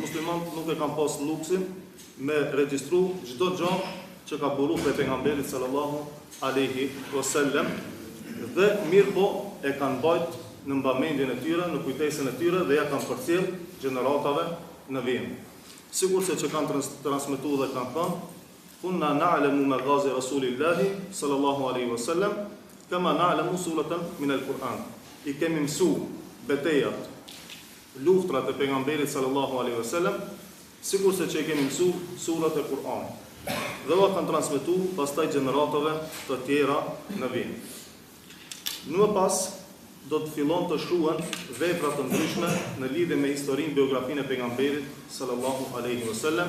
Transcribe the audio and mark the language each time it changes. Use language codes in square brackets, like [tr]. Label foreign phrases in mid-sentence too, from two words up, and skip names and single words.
[sq] Muslimanët nuk e kanë pas luksin me regjistru çdo gjë që ka buru prej pejgamberit [ar] صلى الله عليه وسلم, [sq] dhe mirë po e kanë bajt në mbamendjen e tyre, në kujtesën e tyre dhe ja kanë përcjell gjeneratave në vijim. Sigur se që kanë transmetuar dhe kanë thënë, [ar] كنا نعلم مغازي رسول الله صلى الله عليه وسلم كما نعلم سورة من القرآن. [sq] I kemi mësuar betejat, luftrat e pejgamberit [ar] صلى الله عليه وسلم, [sq] sikur se që i kemi mësuar surat e Kur'anit. Dhe u kanë transmetuar pastaj gjeneratave të tjera në vijim. Në më pas, do të fillon të shkruhen vepra të ndryshme në lidhje me historinë, biografinë e pejgamberit [ar] صلى الله عليه وسلم.